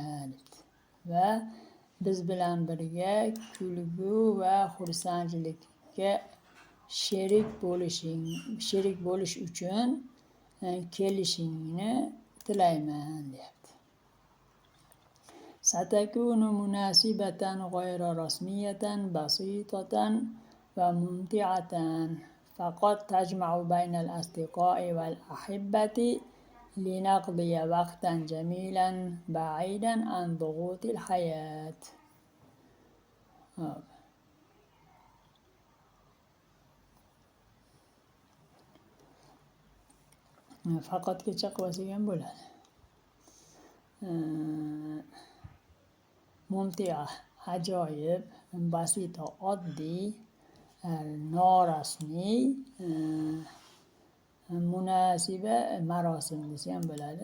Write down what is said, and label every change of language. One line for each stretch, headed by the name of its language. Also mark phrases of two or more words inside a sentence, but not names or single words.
Uzbek: Va biz bilan birga kulgu va xursandchilikka sherik bo'lish uchun kelishingni tilayman deyapti.
Arabic: ستكون مناسبة غير رسمية بسيطة وممتعة فقط تجمع بين الأصدقاء والأحبة لنقضي وقتا جميلا بعيدا عن ضغوط الحياة.
Uzbek: Faqatgacha qilsak ham bo'ladi. Mumtia, ajoyib, basito, oddiy, norasmiy, munasiba, marosim desa ham bo'ladi.